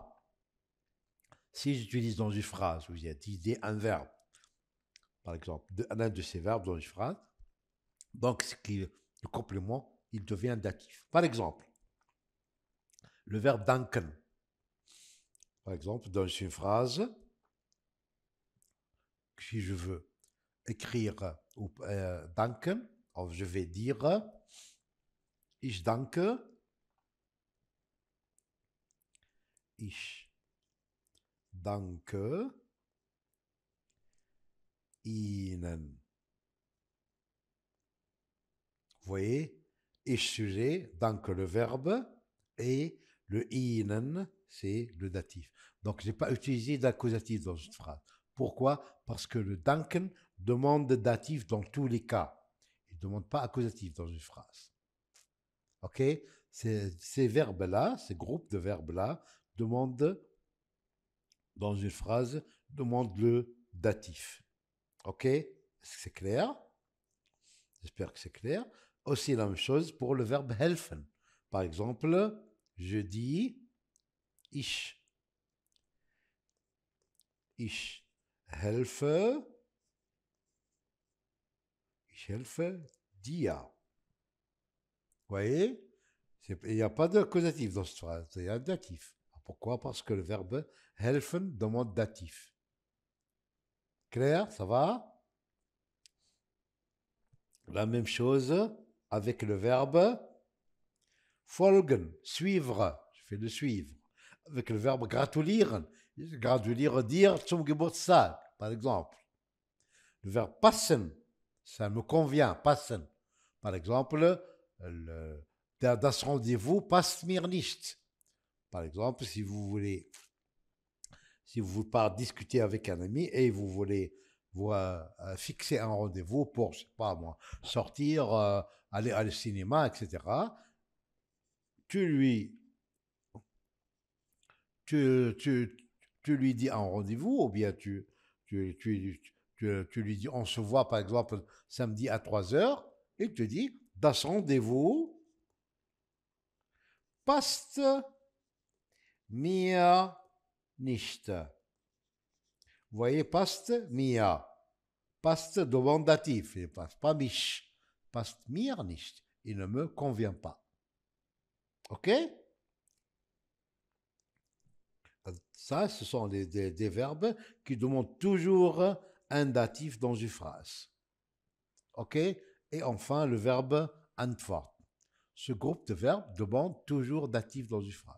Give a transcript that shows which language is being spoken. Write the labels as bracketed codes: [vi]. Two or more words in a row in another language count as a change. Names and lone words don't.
[fr] Si j'utilise dans une phrase où il y a un verbe, par exemple, un de ces verbes dans une phrase, donc le complément, il devient datif. Par exemple, le verbe danken. Par exemple, dans une phrase, si je veux écrire danken, je vais dire [de] ich danke, Ihnen. [fr] Vous voyez, ich sujet, danke le verbe, et le Ihnen, c'est le datif. Donc, je n'ai pas utilisé d'accusatif dans cette phrase. Pourquoi? Parce que le danken demande datif dans tous les cas. Il ne demande pas accusatif dans une phrase. OK? Ces verbes-là, ces groupes de verbes-là, demandent, dans une phrase, demandent le datif. OK? Est-ce que c'est clair? J'espère que c'est clair. Aussi la même chose pour le verbe helfen. Par exemple, je dis ich. [de] Ich helfe. Ich helfe dir. [fr] Vous voyez? Il n'y a pas de causatif dans cette phrase, il y a un datif. Pourquoi? Parce que le verbe helfen demande datif. Clair? Ça va? La même chose avec le verbe folgen, suivre. Je fais le suivre. Avec le verbe gratulieren. Gratulieren, dire [de] zum Geburtstag, [fr] par exemple. Le verbe passen, ça me convient, passen. Par exemple, [de] das rendez-vous passt mir nicht. [fr] Par exemple, si vous voulez pas discuter avec un ami et vous voulez vous fixer un rendez-vous pour, je sais pas moi, sortir, aller au cinéma, etc. Tu lui dis un rendez-vous ou bien tu lui dis on se voit par exemple samedi à 3h et il te dit [de] das rendez-vous passt mir nicht. [fr] Vous voyez, [de] passt mir. [fr] Passt demande datif, il ne passe pas mich. [de] Passt mir nicht. [fr] Il ne me convient pas. OK? Ça, ce sont des verbes qui demandent toujours un datif dans une phrase. OK? Et enfin, le verbe antwort. Ce groupe de verbes demande toujours datif dans une phrase.